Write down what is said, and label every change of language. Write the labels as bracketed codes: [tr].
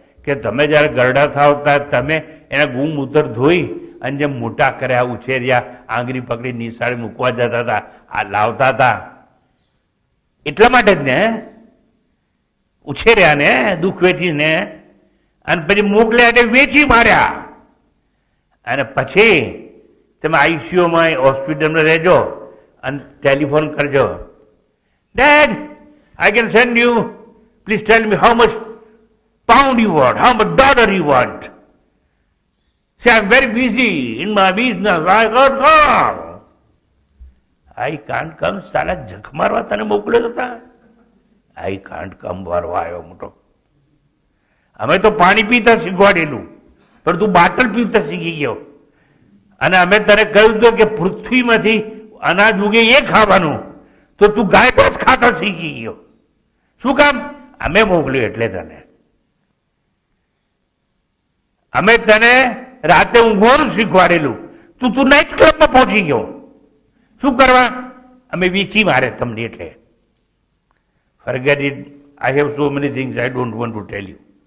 [gu] કે તમે જ્યારે ગરડા થાવ ત્યારે તમે એના ગુમૂત્ર ધોઈ અને જેમ મોટા કર્યા, ઉછેર્યા, આંગળી પકડી નિશાળે મૂકવા જતા હતા, આ લાવતા હતા, એટલા માટે જ ને ઉછેર્યા ને, દુઃખ વેચીને, અને પછી મોકલ્યા એટલે વેચી માર્યા. અને પછી તમે આઈસીયુમાં હોસ્પિટલમાં રહેજો અને ટેલિફોન કરજો, [en] Dad I can send you, please tell me how much pound you want, how much dollar you want. Say, I'm very busy in my business, I can't come. I can't come, [gu] સાલા જખ મારવા તને મોકલ્યો હતા. [en] I can't come [gu] વારવા આવ્યો મોટો. અમે તો પાણી પીતા શીખવાડેલું, પણ તું બાટલ પીતા શીખી ગયો. અને અમે તને કહ્યું હતું કે પૃથ્વીમાંથી અનાજ ઉગે એ ખાવાનું, તો તું ગાય ઘાસ ખાતા શીખી ગયો. શું કામ? અમે મોકલ્યું એટલે તને. અમે તને રાતે ઊંઘવાનું શીખવાડેલું, તું નાઇટ ક્લબમાં પહોંચી ગયો. શું કરવા? અમે વેચી મારે તમને. એટલે [en] forget it. I have so many things I don't want to tell you.